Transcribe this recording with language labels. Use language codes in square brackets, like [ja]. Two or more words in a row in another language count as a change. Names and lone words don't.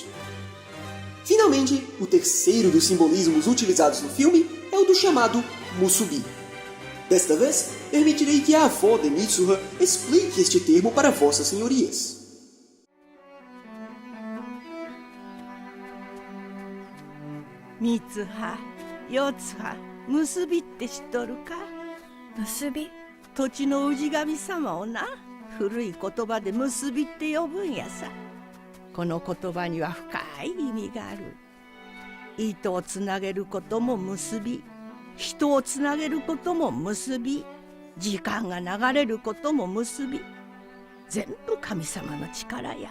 [pt] Finalmente, o terceiro dos simbolismos utilizados no filme é o do chamado Musubi. Desta vez, permitirei que a avó de Mitsuha explique este termo para vossas senhorias. [ja] Mitsuha, Yotsuha, 結びって知っとるか？結び？土地の氏神様をな、古い言葉で結びって呼ぶんやさ。この言葉には深い意味がある。糸をつなげることも結び、人をつなげることも結び、時間が流れることも結び、全部神様の力や。